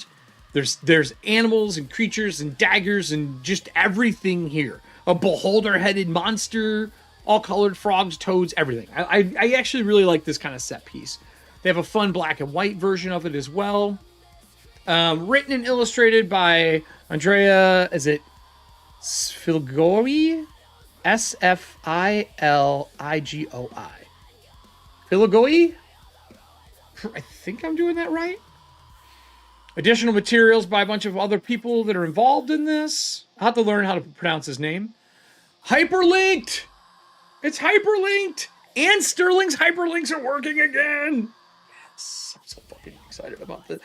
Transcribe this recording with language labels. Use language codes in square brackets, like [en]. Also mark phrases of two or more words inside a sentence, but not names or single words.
[en] There's animals and creatures and daggers and just everything here. A beholder-headed monster, all colored frogs, toads, everything. I actually really like this kind of set piece. They have a fun black and white version of it as well. Written and illustrated by Andrea, is it Sfilgoi? Sfiligoi. Filigoi? I think I'm doing that right. Additional materials by a bunch of other people that are involved in this. I'll have to learn how to pronounce his name. Hyperlinked! It's hyperlinked! And Sterling's hyperlinks are working again! Yes, I'm so fucking excited about this.